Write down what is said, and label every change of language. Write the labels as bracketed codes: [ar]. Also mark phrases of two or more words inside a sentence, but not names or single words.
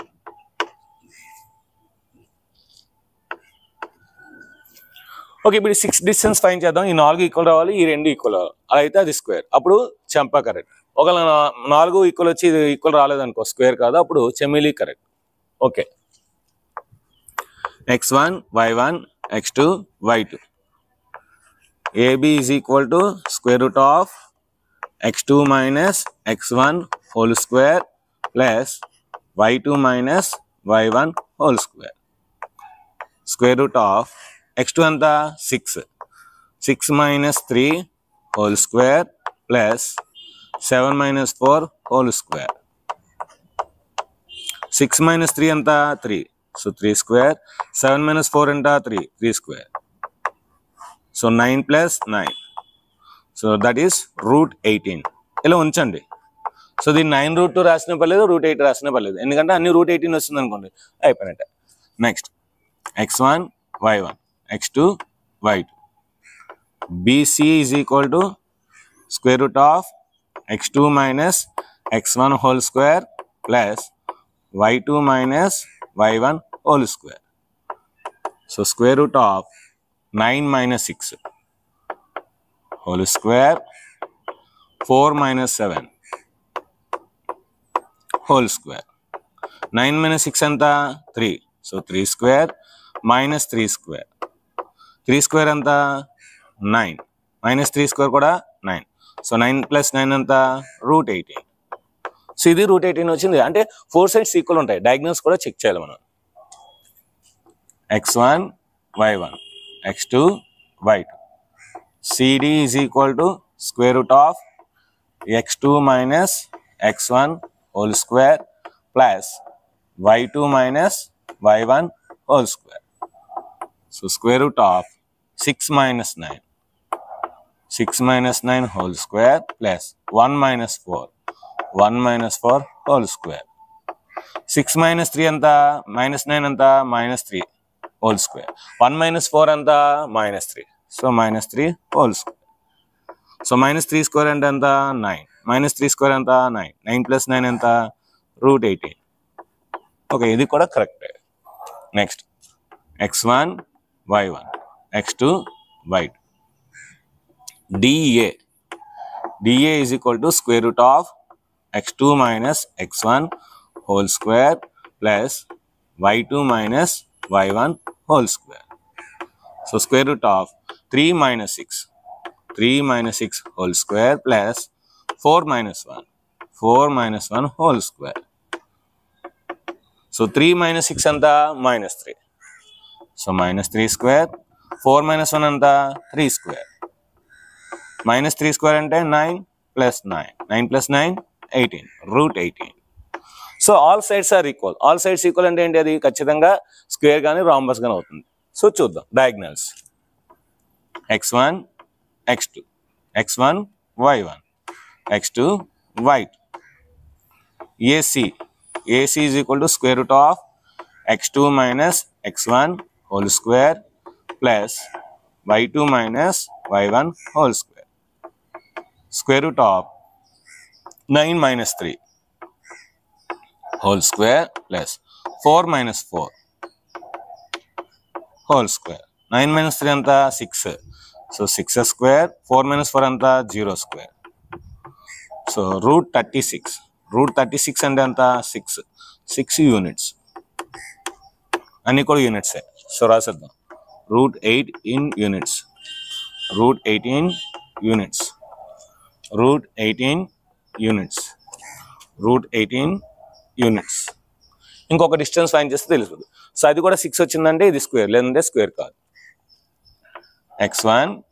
[te] ఓకే, ఇప్పుడు 6 [en] distance fine [te] చేద్దాం. ఈ 4 ఈక్వల్ రావాలి, ఈ 2 ఈక్వల్ రావాలి. అలా అయితే అది స్క్వేర్, అప్పుడు చంపా కరెక్ట్. ఒకవేళ 4 ఈక్వల్ వచ్చి ఇది ఈక్వల్ రాలేదనుకో, స్క్వేర్ కాదు, అప్పుడు చెమిలి కరెక్ట్. ఓకే, [en] x1 y1 x2 y2. AB is equal to square root of x2 minus x1 whole square plus y2 minus y1 whole square. Square root of x2 anta 6. 6 minus 3 whole square plus 7 minus 4 whole square. 6 minus 3 anta 3. So 3 square. 7 minus 4 anta 3. 3 square. So 9 plus 9. So that is root 18. [te] ఇలా ఉంచండి. సో దీన్ని 9 root 2 రాసిన పర్లేదు, root 8 రాసిన పర్లేదు, ఎందుకంటే అన్ని root 18 వస్తుంది అనుకోండి, అయిపోయినట్టే. [en] నెక్స్ట్ x1 y1 x2 y2. BC is equal to square root of x2 minus x1 whole square plus y2 minus y1 whole square. So square root of 9 minus 6 whole square 4 minus 7 whole square. 9 minus 6 anta 3. So 3 square minus 3 square. 3 square anta 9 minus 3 square kuda 9. So 9 plus 9 anta root 18. [te] సో ఇది root 18 వచ్చింది. అంటే 4 [en] sides equal [te] ఉంటాయి. డయాగ్నల్స్ కూడా చెక్ చేయాలి మనం. [en] x1 y1 x2 y2. CD is equal to square root of x2 minus x1 whole square plus y2 minus y1 whole square. So square root of 6 minus 9. 6 minus 9 whole square plus 1 minus 4. 1 minus 4 whole square. 6 minus 3 anta minus 9 anta minus 3 whole square. 1 minus 4 anta minus 3. So minus 3 whole square. So minus 3 square anta 9. Minus 3 square anta 9. 9 plus 9 anta root 18. Okay, [te] ఇది కూడా కరెక్ట్. [en] నెక్స్ట్ x1 y1 x2 y2. DA. DA is equal to square root of x2 minus x1 whole square plus y2 minus y1 whole square. So square root of 3 minus 6. 3 minus 6 whole square plus 4 minus 1. 4 minus 1 whole square. So 3 minus 6 anta minus 3. So minus 3 square. 4 minus 1 anta 3 square. Minus 3 square ante 9 plus 9. 9 plus 9 18. Root 18. so all sides are equal. all sides equal [te] అంటే ఏంటి? అది ఖచ్చితంగా స్క్వేర్ కానీ రాంబస్ కానీ అవుతుంది. సో చూద్దాం డయాగ్నల్స్. [en] x1 x2 x1 y1 x2 y2. AC. AC is equal to square root of x2 minus x1 whole square plus y2 minus y1 whole square. Square root of 9 minus 3 whole square plus 4 minus 4 whole square. 9 minus 3 anta 6. So 6 square. 4 minus 4 anta 0 square. So root 36. Root 36 ante anta 6. 6 units. [te] అన్ని కూడా యూనిట్సే. సో రాసేద్దాం. [en] Root 8 in units. Root 18 units. Root 18 units. Root 18 units. [te] ఇంకొక [en] distance fine [te] చేస్తే తెలుస్తుంది. సో అది కూడా 6 వచ్చిందంటే ఇది స్క్వేర్, లేదంటే స్క్వేర్ కాదు.